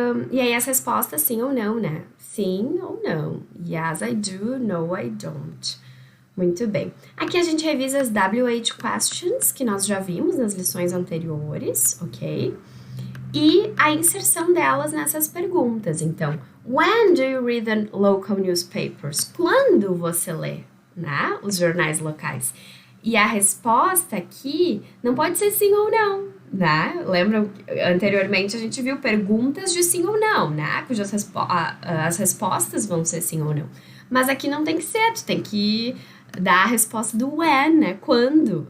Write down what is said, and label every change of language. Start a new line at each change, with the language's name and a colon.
Portuguese: E aí as respostas sim ou não, né? Sim ou não.
English: Yes, I do. No, I don't.
Portuguese: Muito bem. Aqui a gente revisa as WH questions, que nós já vimos nas lições anteriores, ok? E a inserção delas nessas perguntas.
English: Então, when do you read the local newspapers?
Portuguese: Quando você lê, né, os jornais locais? E a resposta aqui não pode ser sim ou não, né? Lembram, anteriormente a gente viu perguntas de sim ou não, né? Cujas as respostas vão ser sim ou não. Mas aqui não tem que ser, tu tem que dar a resposta do when, né? Quando?